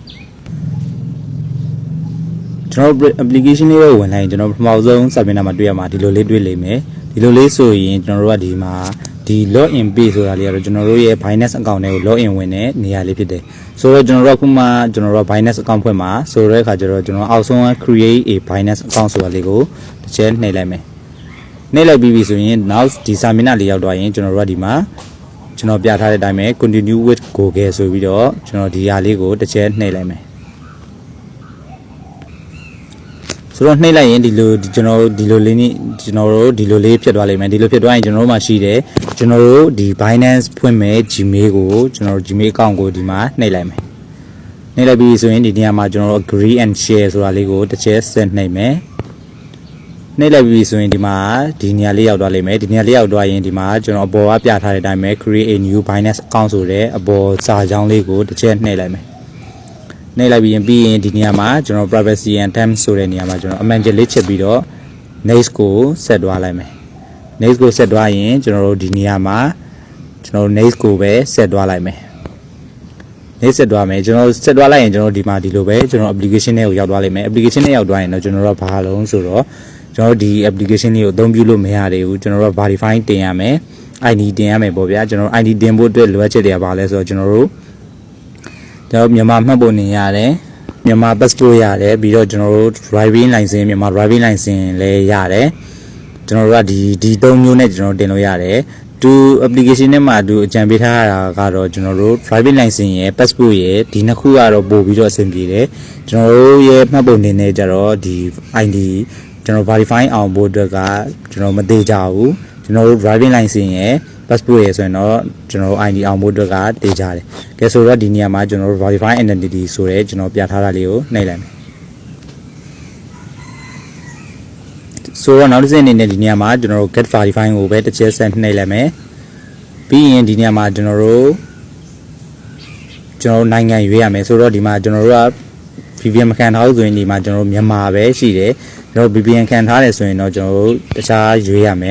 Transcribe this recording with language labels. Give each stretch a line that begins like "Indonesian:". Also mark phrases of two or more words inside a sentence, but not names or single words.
Burmese: ကျွန်တော် application လေးကိုဝင်လိုက်ရင်ကျွန်တော်ပထမဆုံးစာမျက်နှာမှာတွေ့ရမှာဒီလိုလေးတွေ့လိမ့်မယ်ဒီလိုလေးဆိုရင်ကျွန်တော်တို့ကဒီမှာ ဒီ
English: login page
Burmese: ဆိုတာလေးကတော့ကျွန်တော်တို့ရဲ့
English: Binance account
Burmese: တွေကို login ဝင်တဲ့နေရာလေးဖြစ်တယ်ဆိုတော့ကျွန်တော်တို့အခုမှကျွန်တော်တို့
English: Binance account
Burmese: ဖွင့်မှာဆိုတဲ့အခါကျတော့ကျွန်တော်အောက်ဆုံးက
English: create a Binance account
Burmese: ဆိုတာလေးကိုတစ်ချက်နှိပ်လိုက်မယ်နှိပ်လိုက်ပြီးပြီဆိုရင်နောက်ဒီစာမျက်နှာလေးရောက်သွားရင်ကျွန်တော်တို့ကဒီမှာကျွန်တော်ပြထားတဲ့အတိုင်းပဲ
English: continue with Google
Burmese: ဆိုပြီးတော့ကျွန်တော်ဒီဟာလေးကိုတစ်ချက်နှိပ်လိုက်မယ် ဆိုတော့နှိပ်လိုက်ရင်ဒီလိုကျွန်တော်တို့ဒီလိုလေးနဲ့ကျွန်တော်တို့ဒီလိုလေးဖြစ်သွားလိမ့်မယ်ဒီလိုဖြစ်သွားရင်ကျွန်တော်တို့မှာရှိတယ်ကျွန်တော်တို့ဒီ Binance ဖွင့်မဲ့ Gmail ကိုကျွန်တော်တို့
English: Gmail account
Burmese: ကိုဒီမှာနှိပ်လိုက်မယ်နှိပ်လိုက်ပြီးဆိုရင်ဒီနေရာမှာကျွန်တော်တို့
English: agree and share
Burmese: ဆိုတာလေးကိုတစ်ချက်ဆက်နှိပ်မယ်နှိပ်လိုက်ပြီးဆိုရင်ဒီမှာဒီနေရာလေးရောက်သွားလိမ့်မယ်ဒီနေရာလေးရောက်သွားရင်ဒီမှာကျွန် တော်အပေါ်ကပြထားတဲ့အတိုင်းပဲ
English: create a new Binance account
Burmese: ဆိုတဲ့အပေါ်စာကြောင်းလေးကိုတစ်ချက်နှိပ်လိုက်မယ်နှိပ်လိုက်ပြီးရင်ဒီနေရာမှာကျွန်တော်
English: privacy and terms
Burmese: ဆိုတဲ့နေရာမှာကျွန်တော်အမှန်ကျလေးချက်ပြီးတော့ next ကိုဆက်သွားလိုက်မယ် next ကိုဆက်သွားရင်ကျွန်တော်တို့ဒီနေရာမှာကျွန် တော် next ကိုပဲဆက်သွားလိုက်မယ် next ဆက်သွားမယ်ကျွန်တော်ဆက်သွားလိုက်ရင်ကျွန်တော်ဒီမှာဒီလိုပဲကျွန်တော် application တွေကိုရောက်သွားလိမ့်မယ် application နဲ့ရောက်သွားရင်တော့ကျွန်တော်တို့ဘာလုံးဆိုတော့ကျွန်တော်ဒီ application လေးကိုအသုံးပြုလို့မရသေး ဘူးကျွန်တော်တို့ verify တင်ရမယ် ID တင်ရမယ်ပေါ့ဗျာကျွန်တော် ID တင်ဖို့အတွက်လိုအပ်ချက်တွေကဘာလဲဆိုတော့ကျွန်တော်တို့မြန်မာမှတ်ပုံနေရတယ်မြန်မာ passport ရတယ်ပြီးတော့ကျွန်တော် တို့
English: driving license
Burmese: မြန်မာ
English: driving license
Burmese: လည်းရတယ်ကျွန်တော်တို့ကဒီ၃မျိုးနဲ့ကျွန်တော်တင်လို့ရတယ်သူ application ထဲမှာသူအကြံပေးထားတာကတော့ကျွန်တော်တို့
English: driving license
Burmese: ရယ် passport ရယ်ဒီနှစ်ခုကတော့ပို့ပြီးတော့အဆင်ပြေတယ်ကျွန်တော်တို့ရဲ့မှတ်ပုံနေနဲ့ကြတော့ဒီ ID ကျွန်တော် verify အောင်ဖို့အတွက်ကကျွန်တော်မသေးကြဘူးကျွန်တော်တို့
English: driving license
Burmese: ရယ် passport ရယ်ဆိုရင်တော့ကျွန်တော် ID အောင်ဖို့အတွက်ကတေးကြတယ်။ကဲဆိုတော့ဒီနေရာမှာကျွန်တော်တို့
English: verify identity
Burmese: ဆိုရဲကျွန်တော်ပြထားတာလေးကိုနှိပ်လိုက်မယ်။ ဆိုတော့နောက်တစ်ဆင့်အနေနဲ့ဒီနေရာမှာကျွန်တော်တို့
English: get verify
Burmese: ကိုပဲတစ်ချက်ဆက်နှိပ်လိုက်မယ်။ပြီးရင်ဒီနေရာမှာကျွန်တော်တို့နိုင်ငံရွေးရမယ်ဆိုတော့ဒီမှာကျွန်တော်တို့က VPN မခံထားဘူးဆိုရင်ဒီမှာကျွန်တော်တို့မြန်မာပဲရှိတယ်။ကျွန်တော် VPN ခံထားတယ်ဆိုရင်တော့ကျွန်တော်တို့တခြားရွေးရမယ်